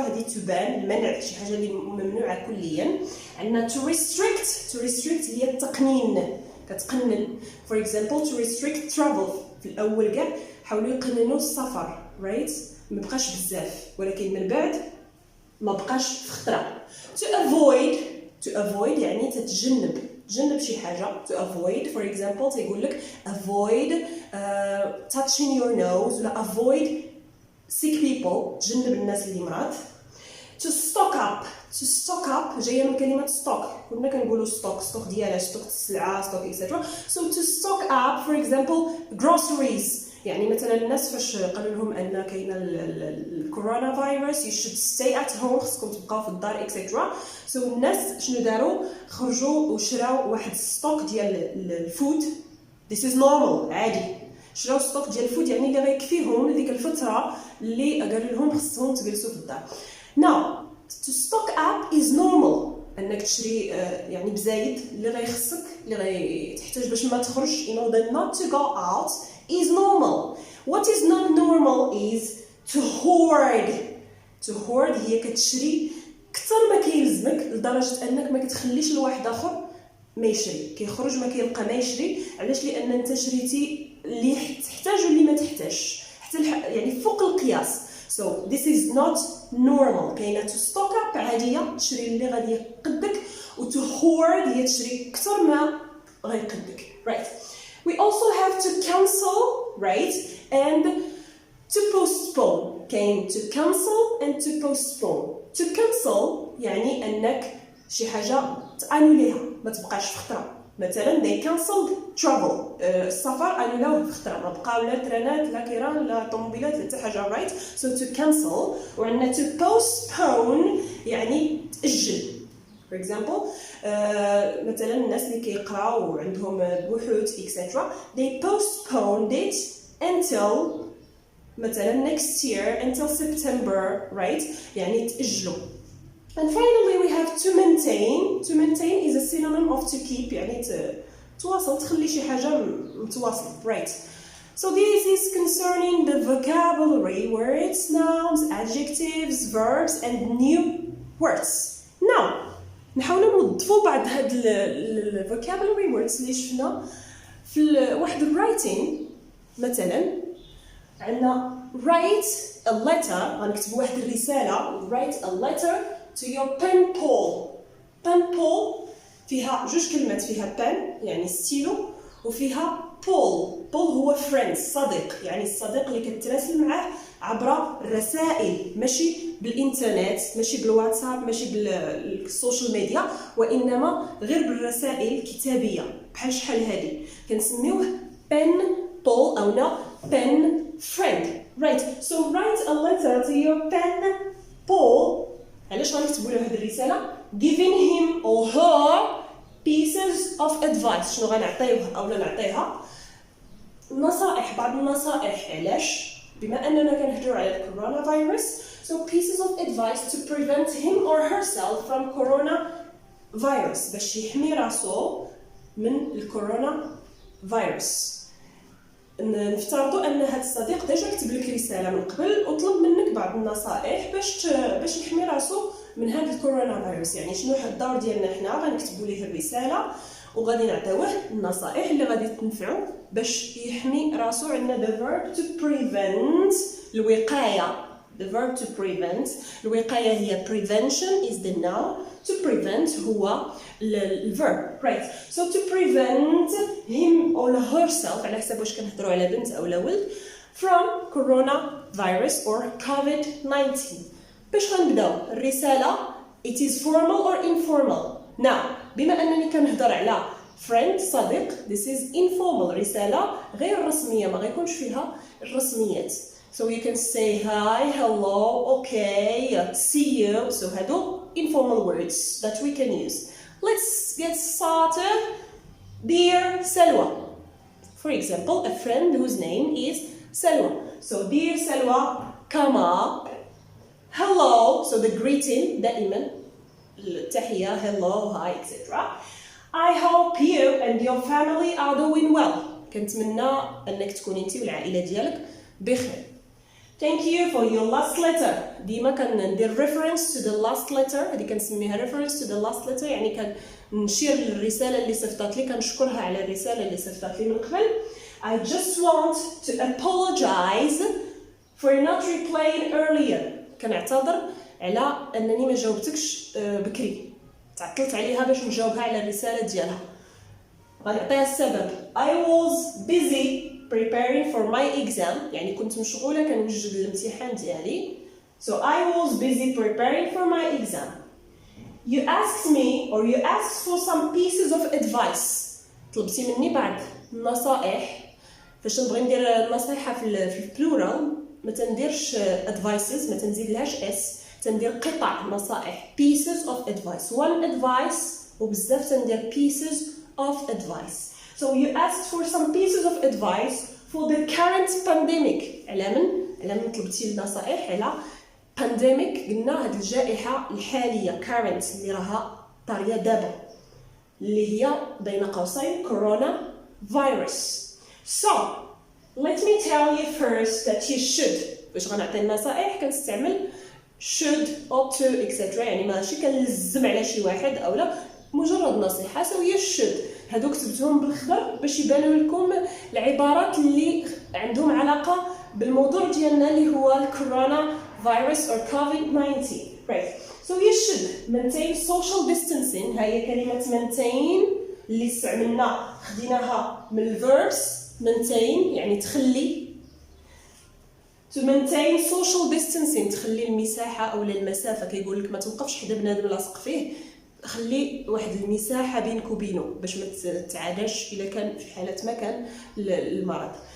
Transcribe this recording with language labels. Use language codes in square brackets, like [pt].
[ar] هذه تبان المنع، شي حاجه اللي ممنوعه كليا. عندنا [en] to restrict [ar] هي التقنين، كتقنن. [en] for example to restrict travel، [ar] في الاول كاع حاولوا يقننوا السفر رايت، ما بقاش بزاف، ولكن من بعد ما بقاش في خطره. [en] to avoid [ar] يعني تتجنب شي حاجه. [en] to avoid for example [ar] تيقول لك [en] avoid touching your nose ولا avoid sick people، [ar] تجنب الناس اللي مرض. [en] to stock up [ar] جايه من كلمه stock، كنا كنقولوا stock ديال السلعه stock etc. [en] so to stock up for example groceries، [ar] يعني مثلا الناس فاش قالوا لهم ان كاين الكورونا فيروس [en] you should stay at home، [ar] خصكم تبقاو في الدار etc. so الناس شنو داروا؟ خرجوا وشراو واحد ستوك ديال الفود. [en] this is normal [ar] عادي، شراو ستوك ديال الفود يعني اللي غيكفيهم لديك الفتره اللي قالوا لهم خصهم تجلسوا في الدار. [en] now to stock up is normal، [ar] انك تشري يعني بزايد اللي غيخصك اللي غيتحتاج باش ما تخرج [en] in order not to go out is normal. what is not normal is to hoard [ar] هي كتشري كثر ما كيلزمك لدرجه انك ما كتخليش لواحد اخر ما يشري، كيخرج ما كيلقى ما يشري. علاش؟ لان انت شريتي اللي تحتاج واللي ما تحتاجش حتى يعني فوق القياس. [en] so this is not normal. [ar] كاينه [en] to stock up [ar] عاديه تشري اللي غادي يقدك، و [en] to hoard [ar] هي تشري كثر ما غيقدك right. [en] we also have to cancel right and to postpone. كاين to cancel and to postpone. to cancel [ar] يعني انك شي حاجه تانوليها ما تبقاش في خطره. مثلا [en] they cancelled travel، [ar] السفر انولاوه في خطره، ما بقاو لا ترانات لا كيران لا طوموبيلات لا حتى حاجه right. [en] so to cancel. [ar] وعندنا [en] to postpone [ar] يعني تاجل. [en] for example [ar] مثلا الناس اللي كيقراو وعندهم بحوث [en] etc. they postponed it until مثلا next year until September, right? [ar] يعني تأجلوا. [en] And finally we have to maintain. To maintain is a synonym of to keep. [ar] يعني تواصل تخلي شي حاجة متواصلة, [en] right? So this is concerning the vocabulary words, nouns, adjectives, verbs and new words. [ar] Now نحاولوا نوظفوا بعض هاد ال [en] vocabulary words [ar] اللي شفنا في واحد writing. مثلا عندنا [en] write a letter, [ar] غنكتبوا واحد الرسالة. [en] write a letter to your pen pal. [ar] pen pal فيها جوج كلمات, فيها pen يعني ستيلو وفيها pal. pal هو friend صديق, يعني الصديق اللي كتراسل معاه عبر الرسائل, ماشي بالانترنت, ماشي بالواتساب, ماشي بالسوشيال ميديا, وانما غير بالرسائل الكتابيه بحال شحال هذه كنسميوه [en] pen pal [ar] او [en] pen friend, [ar] right? [en] So write a letter to your pen pal. علاش غنكتبوا له هذه الرساله؟ giving him or her pieces of advice. [ar] شنو غنعطيوه او نعطيها؟ نصائح, بعض النصائح. علاش؟ بما اننا كنهضروا على الكورونا فيروس, [en] so pieces of advice to prevent him or herself from corona virus, [ar] باش يحمي راسو من الكورونا فيروس. نفترضوا ان هذا الصديق ديجا كتب لك رساله من قبل وطلب منك بعض النصائح باش يحمي راسو من هذا الكورونا فيروس. يعني شنو الدور ديالنا حنا؟ غنكتبوا ليه الرساله وغادي نعطيوه النصائح اللي غادي تنفعو باش يحمي راسو. عندنا [en] the verb to prevent, [ar] الوقايه. [en] the verb to prevent, [ar] الوقايه هي [en] prevention is the noun, to prevent هو الverb, right? So to prevent him or herself, [ar] على حسب واش كنهضروا على بنت او ولد, [en] from coronavirus or COVID-19. [ar] باش غنبداو الرساله [en] it is formal or informal. [ar] now بما انني كنهضر على friend صديق, [en] this is informal, [ar] رساله غير رسميه, ما غيكونش فيها الرسميات. [en] So you can say hi, hello, okay, see you. So هادو informal words that we can use. Let's get started. Dear Selwa. For example, a friend whose name is Selwa. So dear Selwa, come up. Hello. So the greeting [ar] دائما التحية, [en] hello, hi, etc. I hope you and your family are doing well. [ar] كنتمنى انك تكوني انت والعائلة ديالك بخير. [en] Thank you for your last letter. [ar] ديما كندير [en] reference to the last letter. [ar] هذه كنسميها [en] reference to the last letter, [ar] يعني كنشير للرسالة اللي صيفطات لي, كنشكرها على الرسالة اللي صيفطات لي من قبل. [en] I just want to apologize for not replying earlier. [ar] كنعتذر على انني ما جاوبتكش بكري, تعطلت عليها باش نجاوبها على الرسالة ديالها. غنعطيها السبب. [en] I was busy preparing for my exam, [ar] يعني كنت مشغولة كنوجد الامتحان ديالي. [en] So I was busy preparing for my exam. You asked me or you asked for some pieces of advice. [ar] طلبتي مني بعض النصائح. فاش نبغي ندير النصيحة في البلورال ما تنديرش advices, ما تنزيدلهاش s, تندير قطع نصائح, [en] pieces of advice. one advice [ar] وبزاف تندير [en] pieces of advice. So you asked for some pieces of advice for the current pandemic. [ar] على من طلبتي النصائح على pandemic. قلنا هذه الجائحة الحالية current اللي راها طارية دابا, اللي هي بين قوسين كورونا فيروس. [en] So let me tell you first that you should. [ar] باش غنعطي النصائح كنستعمل should, ought to, etc. يعني ماشي كنلزم على شي واحد او لا, مجرد نصيحة. [en] So you should. [ar] هادو كتبتهم بالخضر باش يبانوا لكم العبارات اللي عندهم علاقة بالموضوع ديالنا اللي هو الكورونا فيروس or COVID-19. [en] Right. So you should maintain social distancing. [ar] هاي كلمة maintain اللي استعملنا خديناها من الverbs maintain يعني تخلي. [en] To maintain social distancing [ar] تخلي المساحة أو المسافة. كيقول لك ما توقفش حدا بنادم لاصق فيه, خلي واحد المساحة بينك وبينه باش ما تتعاداش إلا كان في حالة ما كان المرض.